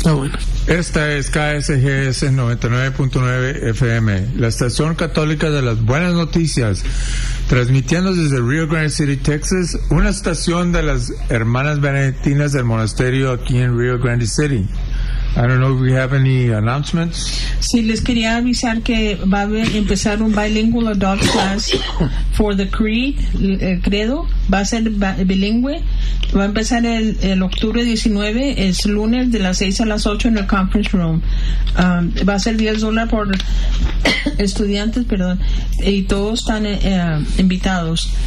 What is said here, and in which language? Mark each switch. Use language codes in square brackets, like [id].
[es] No, bueno. Esta es KSGS 99.9 FM, la estación católica de las buenas noticias, transmitiendo desde Rio Grande City, Texas, una estación de las hermanas benedictinas del monasterio aquí en Rio Grande City. [en] I don't know if we have any announcements. [es] Sí, les quería avisar que va a empezar un [en] bilingual adult class for the creed, [es] el credo, va a ser bilingüe, va a empezar el octubre 19, es lunes de las 6 a las 8 en el conference room. Va a ser $10 por estudiantes, perdón, y todos están invitados.